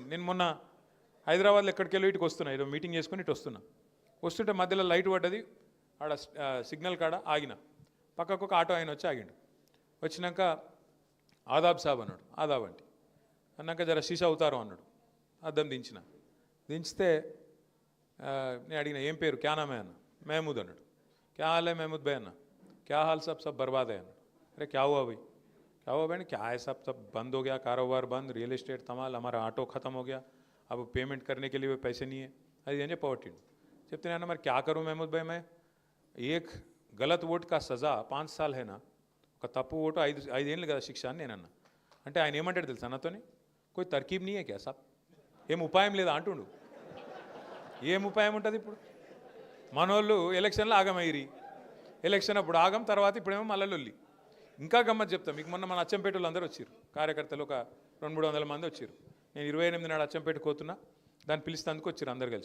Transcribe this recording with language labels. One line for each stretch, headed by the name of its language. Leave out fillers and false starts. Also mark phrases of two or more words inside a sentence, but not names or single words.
Telugu: నేను మొన్న హైదరాబాద్లో ఎక్కడికి వెళ్ళి ఇటుకు వస్తున్నా, ఏదో మీటింగ్ చేసుకుని ఇటు వస్తుంటే మధ్యలో లైట్ పడ్డది, ఆడ సిగ్నల్ కాడ ఆగిన. పక్కకు ఒక ఆటో ఆయన వచ్చి ఆగిండు. వచ్చినాక
Hindi: आदाब साब
Telugu: అన్నాడు. ఆదాబ్ అంటే అన్నాక
Hindi: ज़रा शीशा
Telugu: అవుతారు అన్నాడు. అద్దం దించితే నేను అడిగిన ఏం పేరు,
Hindi: क्या नाम है
Telugu: అన్న. మహమూద్ అన్నాడు.
Hindi: क्या हाल है महमूद भाई అన్న. क्या हाल सब बर्बाद అయ్యాను. अरे क्या हुआ भाई? क्या हुआ बहन? क्या है सब बंद हो गया, कारोबार बंद,
English: real estate
Hindi: तमाल, हमारा ऑटो ख़त्म हो गया, अब पेमेंट करने के लिए पैसे नहीं है.
Telugu: అది అని చెప్పవట్టిండు. చెప్తే అన్న మరి
Hindi: क्या करूँ महमूद भाई, में एक ग़लत वोट का सज़ा 5 साल है ना,
Telugu: ఒక తప్పు ఓటు 5 ఏళ్ళు కదా శిక్ష అని నేనన్నా. అంటే ఆయన ఏమంటాడు తెలుసా నాతోని?
Hindi: कोई तरकीब नहीं है क्या साब?
Telugu: ఏం ఉపాయం లేదా అంటుండు. ఏం ఉపాయం ఉంటుంది ఇప్పుడు? మనోళ్ళు ఎలక్షన్లో ఆగమైరి, ఎలక్షన్ అప్పుడు ఆగం, తర్వాత ఇప్పుడేమో మళ్ళీ లొల్లి. ఇంకా గమ్మత్ చెప్తాం మీకు. మొన్న మన అచ్చంపేటలో అందరూ వచ్చారు కార్యకర్తలు, ఒక 200-300 మంది వచ్చారు. నేను 28 నాడు అచ్చంపేట పోతున్నా, దాన్ని పిలిస్తేందుకు వచ్చారు అందరు కలిసి.